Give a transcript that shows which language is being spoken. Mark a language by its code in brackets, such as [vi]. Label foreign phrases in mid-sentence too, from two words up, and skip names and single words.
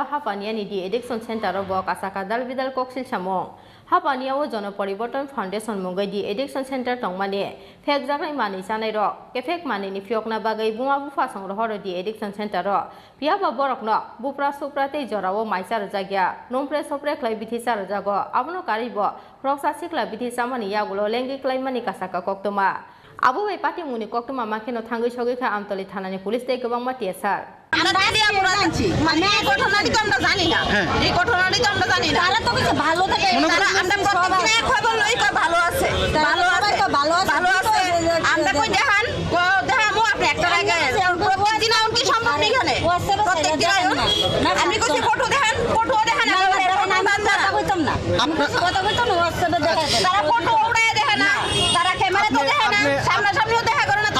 [trp] हापानियानि [en] de addiction [trp] सेन्टाराव ब कासाका दालबिदाल कक्सिल सामं हापानियाव जनपरिवर्तन फाउंडेशन मुंगै [en] de addiction center [trp] तंमानि फेक जानाय मानि जानाय रक केफेक मानिनि फियकना बागै बुङा बुफा संग्रहर [en] de addiction center [trp] पियाबा बरकनो बुप्रा सुप्रा तै जराव माइसार जागिया नमप्रे सप्रे ख्लाइ बिथि सार जागो आबनो कारिब रक्सा सिखला बिथि सामानि यागुलो लेंगि क्लाइमानि कासाका कक्तमा आबु बाय पार्टी मुनि कक्तमा माखेनो थांगै सगैखा आमतलि थानानि पुलिस दै गोबां मातिया सार [bn] আমরা দাঁড়িয়ে আমরা জানছি মানে এই ঘটনাটি তো আমরা জানি না এই ঘটনাটি তো আমরা জানি না তারা তো কিছু ভালো থাকে আমরা প্রত্যেকদিন এক খবর লই কই ভালো আছে ভালো আছে ভালো আছে আমরা কই দেখান দেখামু আপনি একটা জায়গায় প্রত্যেকদিন আউন কি সম্ভব নেই এখানে প্রত্যেকদিন আউন আমি কইছি ফটো দেখান ফটো দেখান আমরা এরকম কথা কইতাম না আমরা কথা কইতাম না হোয়াটসঅ্যাপে দেখাই তারা ফটো উড়ায় দেখে না তারা ক্যামেরা তো দেখে না সামনাসামনিও দেখা করে না